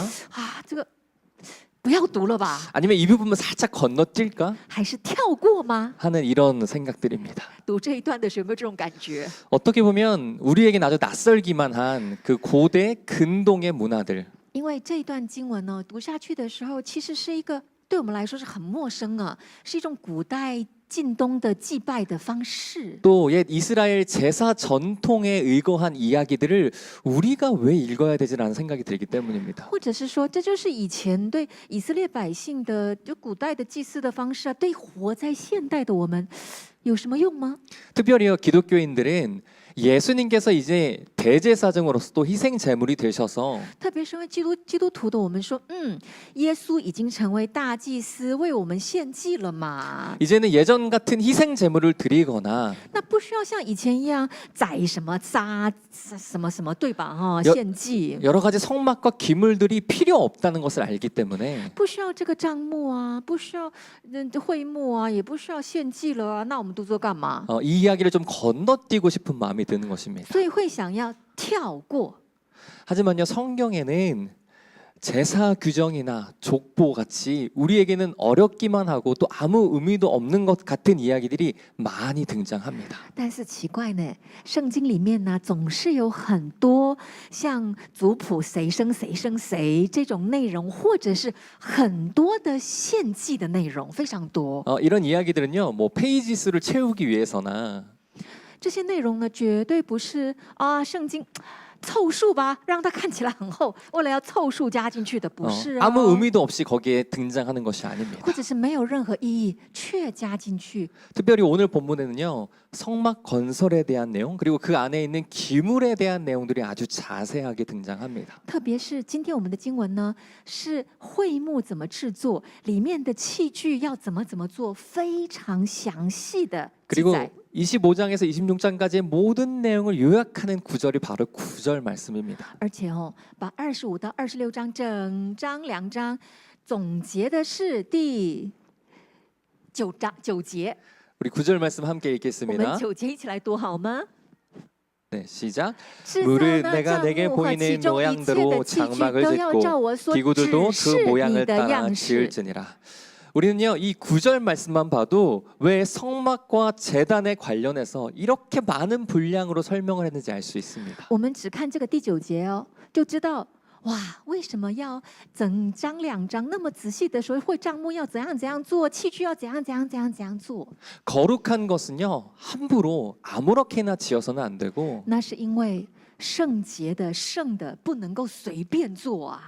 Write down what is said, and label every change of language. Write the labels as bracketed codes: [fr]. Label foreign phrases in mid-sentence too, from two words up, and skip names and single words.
[zh] 这个不要读了吧？ [ko] 아니면 이 부분만 살짝 건너뛸까? [zh] 还是跳过吗？ [ko] 하는 이런 생각들입니다. [zh] 读这一段的时候有没有这种感觉？ [ko] 어떻게 보면 우리에겐 아주 낯설기만 한 그 고대 근동의 문화들, [zh] 因为这一段经文呢，读下去的时候，其实是一个对我们来说是很陌生啊，是一种古代近东的祭拜的方式。 [ko] 또 옛 이스라엘 제사 전통에 의거한 이야기들을 우리가 왜 읽어야 되지라는 생각이 들기 때문입니다. [zh] 或者是说，这就是以前对以色列百姓的就古代的祭祀的方式啊，对活在现代的我们有什么用吗？ [ko] 특별히요, 기독교인들은 예수님께서 이제 대제사장으로서 또 희생 제물이 되셔서 [zh] 特别是因为基督徒的我们说，耶稣已经成为大祭司，为我们献祭了嘛， [ko] 이제는 예전 같은 희생 제물을 드리거나 [zh] 那不需要像以前一样宰什么杀什么什么，对吧？有献祭。 [ko] 여러 가지 성막과 기물들이 필요 없다는 것을 알기 때문에 [zh] 不需要这个账目啊，不需要会幕啊，也不需要献祭了啊，那我们都做干嘛？ [ko] 이 이야기를 좀 건너뛰고 싶은 마음이 드는 것입니다. [zh] 所以会想要跳过。 [ko] 하지만요, 성경에는 제사 규정이나 족보 같이 우리에게는 어렵기만 하고 또 아무 의미도 없는 것 같은 이야기들이 많이 등장합니다. [zh] 但是奇怪呢，圣经里面呢，总是有很多像族谱谁生谁生谁这种内容，或者是很多的献祭的内容，非常多。 [ko] 이런 이야기들은요, 뭐 페이지 수를 채우기 위해서나 [zh] 这些内容呢，绝对不是啊，圣经凑数吧，让它看起来很厚，为了要凑数加进去的，不是啊。 [ko] 아무 의미도 없이 거기에 등장하는 것이 아닙니다. [zh] 或者是没有任何意义却加进去。 [ko] 특별히 오늘 본문에는요, 성막 건설에 대한 내용 그리고 그 안에 있는 기물에 대한 내용들이 아주 자세하게 등장합니다. [zh] 特别是今天我们的经文呢，是会幕怎么制作，里面的器具要怎么做，非常详细的记 [ko] 그리고 [zh] 载。 [ko] 25장에서 26장까지의 모든 내용을 요약하는 구절이 바로 9절 말씀입니다. [zh] 而且把25到26章整章2章总结的是第9节。 [ko] 우리 9절 말씀 함께 [zh] 我们 [ko] 읽겠습니다. [zh] 9节一起来读好吗？ [ko] 네, 시작. [zh] 制造 [ko] 물은 [zh] 呢 [ko] 내가 [zh] 帐 [ko] 내게 [zh] 幕和其 [ko] 보이는 [zh] 中一切 [ko] 모양대로 [zh] 的器具 [ko] 장막을 [zh] 都要照我 [ko] 짓고 [zh] 所 [ko] 기구들도 [zh] 指 [ko] 그 [zh] 示你 [ko] 모양을 [zh] 的 [ko] 따라 [zh] 样式。 [ko] 지을지니라. 우리는요, 이 9절 말씀만 봐도 왜 성막과 제단에 관련해서 이렇게 많은 분량으로 설명을 했는지 알 수 있습니다. [zh] 我们只看这个第9节就知道哇，为什么要整章2章那么仔细的说会帐幕要怎样做，器具要怎样做？ [ko] 거룩한 것은요, 함부로 아무렇게나 지어서는 안 되고 [zh] 那是因为圣洁的圣的不能够随便做啊，